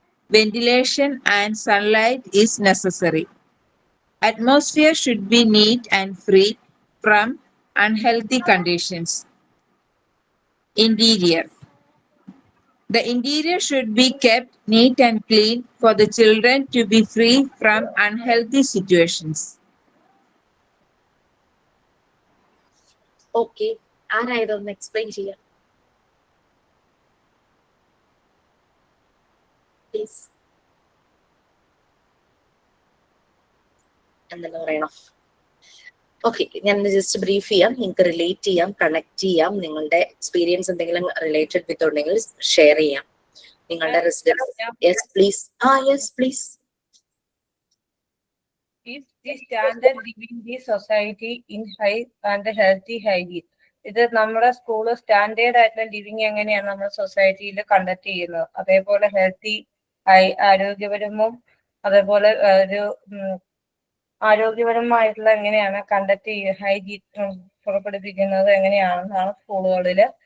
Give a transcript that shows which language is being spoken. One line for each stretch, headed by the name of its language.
English: Ventilation and sunlight is necessary. Atmosphere should be neat and free from unhealthy conditions. Interior. The interior should be kept neat and clean for the children to be free from unhealthy situations.
Malayalam: Okay, ആരായതൊന്ന് explain ചെയ്യാം please? എന്തെല്ലാം പറയണം? Okay, ഞാൻ just brief ചെയ്യാം. നിങ്ങൾക്ക് relate ചെയ്യാം, connect ചെയ്യാം. നിങ്ങളുടെ experience എന്തെങ്കിലും റിലേറ്റഡ് വിത്ത് ഉണ്ടെങ്കിൽ ഷെയർ ചെയ്യാം.
English: നിങ്ങളുടെ residence. Yes please. Yes please. Is the standard living the society in high and healthy hygiene?
Malayalam: ഇത് നമ്മുടെ സ്കൂള് സ്റ്റാൻഡേർഡ് ആയിട്ടുള്ള ലിവിങ് എങ്ങനെയാണ് നമ്മുടെ സൊസൈറ്റിയിൽ കണ്ടക്ട് ചെയ്യുന്നത്, അതേപോലെ ഹെൽത്തി ആരോഗ്യപരവും അതേപോലെ ഒരു ആരോഗ്യപരമായിട്ടുള്ള എങ്ങനെയാണ് കണ്ടക്ട് ചെയ്യുക, ഹൈജീൻ പുറപ്പെടുപ്പിക്കുന്നത് എങ്ങനെയാണെന്നാണ് സ്കൂളുകളിൽ.